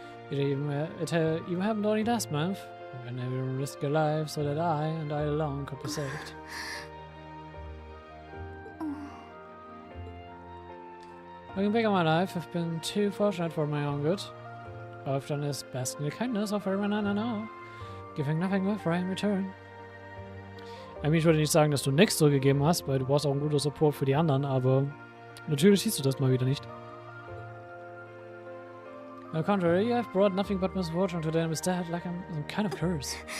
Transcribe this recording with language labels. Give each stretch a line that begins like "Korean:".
English: It even happened only last month, when everyone risked their lives so that I and I alone could be saved. Looking back on my life, I've been too fortunate for my own good. All I've done is bask in the kindness of everyone I know, giving nothing but right in return.
German: Ich würde nicht sagen, dass du nichts zurückgegeben hast, weil du brauchst auch ein guter Support für die anderen, aber natürlich siehst du das mal wieder nicht.
English: On the contrary, I've brought nothing but misfortune to them instead, like I'm some kind of curse.